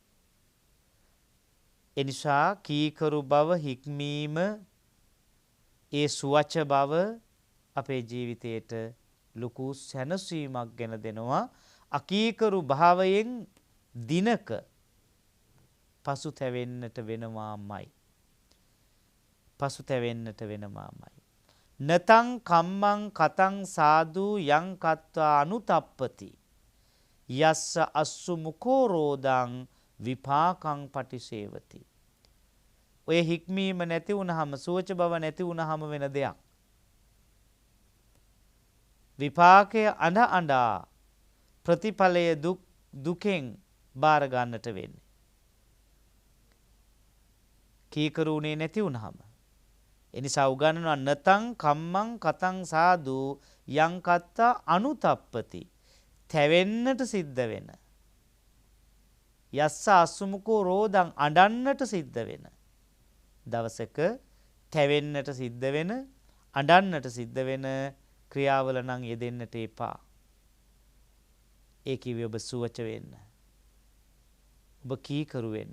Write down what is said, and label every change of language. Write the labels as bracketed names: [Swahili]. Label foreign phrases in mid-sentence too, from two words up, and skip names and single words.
[Sinhala] එනිසා කීකරු බව, හික්මීම, ඒ සුවච බව අපේ ජීවිතයට ලොකු සැනසීමක් ගෙන දෙනවා. අකීකරු භාවයෙන් දිනක පසුතැවෙන්නට වෙනවාමයි. පසුතැවෙන්නට වෙනවාමයි. [Pali] නතං කම්මං කතං සාදු යං කତ୍වා අනුතප්පති යස්ස අස්සු මුකෝ රෝදං විපාකං පටිසේවති. [Sinhala] ඔය හික්මීම නැති වුණාම සුවච බව නැති වුණාම වෙන දෙයක්. විපාකය අඬ අඬා ප්‍රතිඵලය දුකෙන් බාර ගන්නට වෙන්නේ. කීකරුණේ නැති වුණාම. එනිසා උගන්වනවා [Pali] නතං කම්මං කතං සාදු යං කත්තා අනුතප්පති. [Sinhala] තැවෙන්නට සිද්ධ වෙන. [Pali] යස්ස අසුමුකෝ රෝදං [Sinhala] අඬන්නට සිද්ධ වෙන. දවසක තැවෙන්නට සිද්ධ වෙන අඬන්නට සිද්ධ වෙන ක්‍රියාවල නම් යෙදෙන්නට එපා. ඒ කිව්වේ ඔබ සුවච වෙන්න. ඔබ කීකරු වෙන්න.